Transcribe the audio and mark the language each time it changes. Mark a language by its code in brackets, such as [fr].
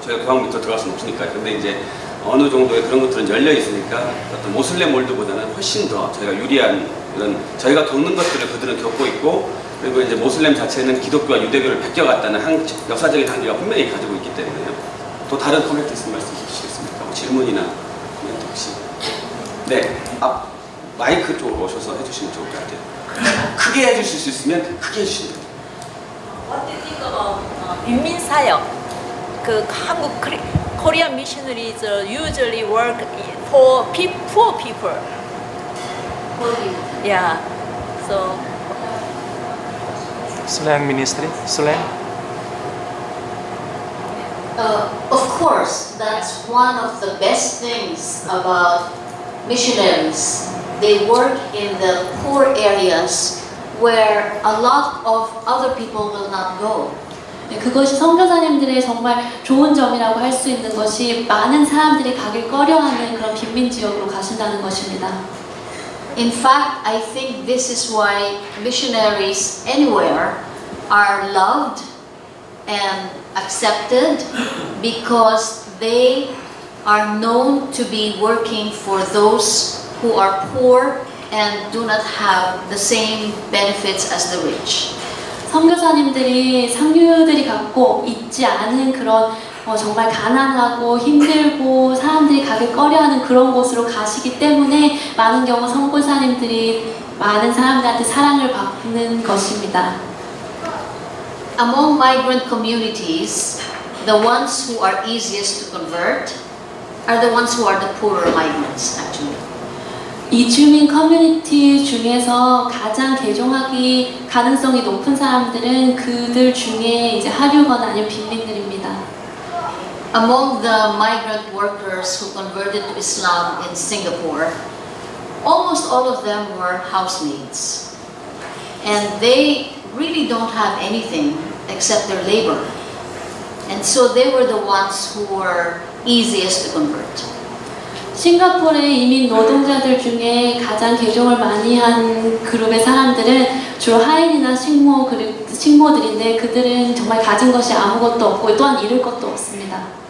[ko] 저희가 교황 밑으로 들어갈 수는 없으니까요. 근데 이제 어느 정도의 그런 것들은 열려 있으니까 어떤 모슬렘 몰드보다는 훨씬 더 저희가 유리한 이런 저희가 겪는 것들을 그들은 겪고 있고, 그리고 이제 모슬렘 자체는 기독교와 유대교를 베껴갔다는 역사적인 한계가 분명히 가지고 있기 때문에요. 또 다른 코멘트 있으면 말씀 주시겠습니까? 뭐 질문이나 코멘트 혹시? 네, 마이크 쪽으로 오셔서 해주시면 좋을 것 같아요. 크게 해주실 수 있으면 크게 해주시면 돼요. [en] What do you think about [ko] 인민사역? 그 한국 [en] Korean missionaries usually work for poor people. Yeah. So Slang ministry, slang. Of course, that's one of the best things about missionaries. They work in the poor areas where a lot of other people will not go. [ko] 네, 그것이 선교사님들의 정말 좋은 점이라고 할 수 있는 것이 많은 사람들이 가길 꺼려하는 그런 빈민 지역으로 가신다는 것입니다. [en] In fact, I think this is why missionaries anywhere are loved and accepted, because they are known to be working for those who are poor and do not have the same benefits as the rich. [ko] 선교사님들이 상류들이 갖고 있지 않은 그런 정말 가난하고 힘들고 사람들이 가길 꺼려하는 그런 곳으로 가시기 때문에 많은 경우 선교사님들이 많은 사람들한테 사랑을 받는 것입니다. [en] Among migrant communities, the ones who are easiest to convert are the ones who are the poorer migrants, actually. [ko] 이주민 커뮤니티 중에서 가장 개종하기 가능성이 높은 사람들은 그들 중에 이제 하류거나 아니면 빈민들입니다. [en] Among the migrant workers who converted to Islam in Singapore, almost all of them were housemaids. And they really don't have anything except their labor. And so they were the ones who were easiest to convert. [ko] 싱가포르의 이민 노동자들 중에 가장 개종을 많이 한 그룹의 사람들은 주로 하인이나 식모들인데 그들은 정말 가진 것이 아무것도 없고 또한 잃을 것도 없습니다.